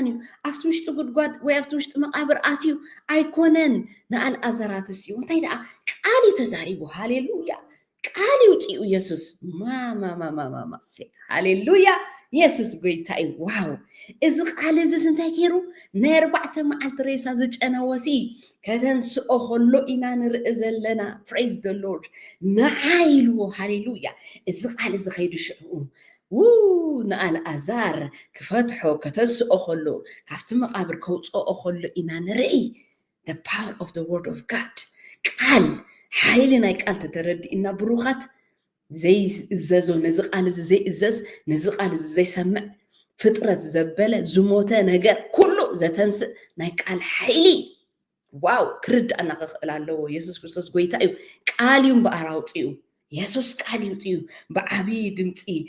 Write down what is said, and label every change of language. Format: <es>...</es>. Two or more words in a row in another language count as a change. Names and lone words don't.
<ti>እዩ ኣብቲ ውሽጢ ጉድጓድ ወይ ኣብቲ ውሽጢ መቃብር ኣትዩ ኣይኮነን። ንኣልዓዛራትስ እዩ እንታይ ደኣ ቃል እዩ ተዛሪቡ ሃሌሉያ። ቃል ይውፅኡ ኢየሱስ ማማማማማማሴ ሃሌሉያ። ኢየሱስ ጎይታ እዩ ዋው። እዚ ቃል እዚ እንታይ ገይሩ ናይ 4 መዓልቲ ሬሳ ዝጨነወሲ ከተንስኦ ከሎ ኢና ንርኢ ዘለና</ti> <en>praise the Lord</en> <ti>ንዓ ኢልዎ ሃሌሉያ። እዚ ቃል እዚ ከይዱ ሽዑ ንኣልዓዛር ክፈትሖ ከተስኦ ከሎ ካብቲ መቃብር ከውፅኦ ከሎ ኢና ንርኢ</ti> <en>the power of the word of God</en> <ti>ቃል ሓይሊ ናይ ቃል ተተረዲእና ብሩኻት ዘይእዘዞ ነዚ ቃል እዚ ዘይእዘዝ ነዚ ቃል እዚ ዘይሰምዕ ፍጥረት ዘበለ ዝሞተ ነገር ኩሉ ዘተንስእ ናይ ቃል ሓይሊ ዋው ክርዳእና ክኽእል ኣለዎ ኢየሱስ ክርስቶስ ጎይታ እዩ ቃል እዩ እምበኣር ኣውፅኡ ኢየሱስ ቃል ይውፅኡ ብዓብዪ ድምፂ</ti>